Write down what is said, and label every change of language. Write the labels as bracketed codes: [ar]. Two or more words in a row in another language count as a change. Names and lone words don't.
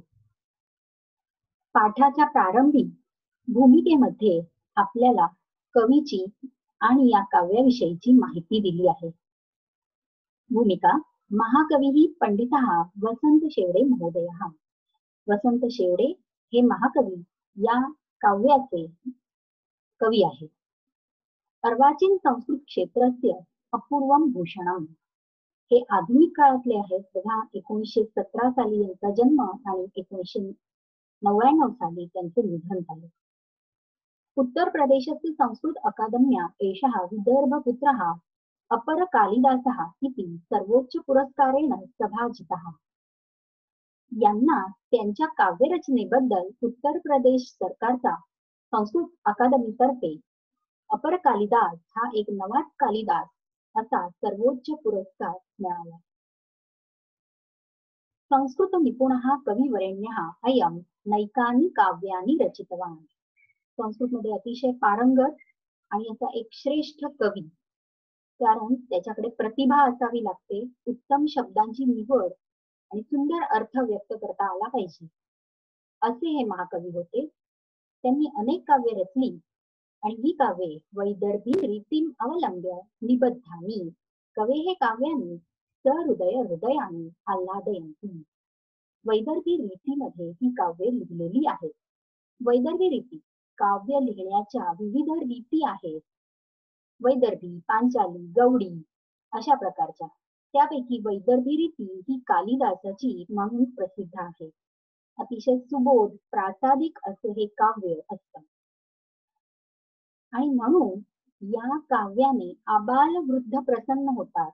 [mr] पाठाच्या प्रारंभी भूमिकेमध्ये आपल्याला कवीची आणि या काव्याविषयीची माहिती दिली आहे. भूमिका: महाकवी पंडित वसंत शेवडे महोदय. वसंत शेवडे हे महाकवी या काव्याचे कवी आहेत. [sa] अर्वाचीन संस्कृत क्षेत्रस्य अपूर्वम भूषणम [mr] हे आधुनिक काळातले आहेत. बघा, 1917 साली यांचा जन्म आणि 1999 साली त्यांचे निधन झाले. [sa] उत्तर प्रदेशस्य संस्कृत अकादम्या एषः विदर्भपुत्रः अपर कालिदासः इति सर्वोच्च पुरस्कारेण सभाजितः. [mr] यांना त्यांच्या काव्यरचनेबद्दल उत्तर प्रदेश सरकारचा संस्कृत अकादमीतर्फे अपर कालिदास हा एक नवाच कालिदास असा सर्वोच्च पुरस्कार मिळाला. [sa] संस्कृत निपुणः कविवरेण्यः अयं नैकानि काव्यानि रचितवान्. [mr] संस्कृतमध्ये अतिशय पारंगत आणि असा एक श्रेष्ठ कवी, कारण त्याच्याकडे प्रतिभा असावी लागते, उत्तम शब्दांची निवड आणि सुंदर अर्थ व्यक्त करता आला पाहिजे, असे हे महाकवी होते. त्यांनी अनेक काव्य रचली आणि ही काव्ये [sa] वैदर्भी रीतीम अवलंब्य निबद्धानी. कवे हे काव्यानी सहृदय हृदयानी आल्हादयंती. [mr] वैदर्भी रीतीमध्ये ही काव्ये लिहिलेली आहेत. वैदर्भी रीती काव्य लिहिण्याच्या विविध रीती आहेत. वैदर्भी, पांचाली, गवडी अशा प्रकारच्या. त्यापैकी वैदर्भी रीती ही कालिदासाची म्हणून प्रसिद्ध आहे. अतिशय सुबोध प्रासादिक असे हे काव्य असतं आणि म्हणून या काव्याने आबाल वृद्ध प्रसन्न होतात.